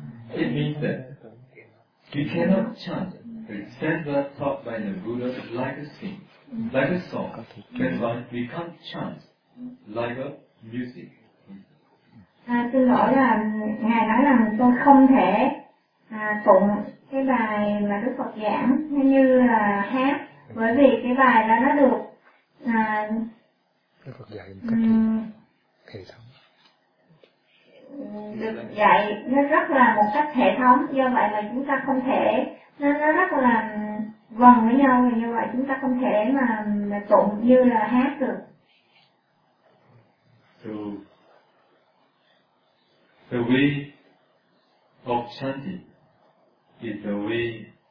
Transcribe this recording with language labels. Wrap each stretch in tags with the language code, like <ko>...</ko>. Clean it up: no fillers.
<en>It means that we cannot chant. The stanza taught by the Buddha is like a sing, like a song. That's why we can't chant like a music.</en> <vi>Xin lỗi là ngài nói rằng tôi không thể tụng cái bài mà Đức Phật giảng như là hát, bởi vì cái bài đó nó được Đức Phật dạy một cách hệ thống, được dạy nó rất là một cách hệ thống, do vậy là chúng ta không thể, nó rất là gần với nhau, như vậy chúng ta không thể mà tụng như là hát được.</vi> <en>The way of chanting is the way</en>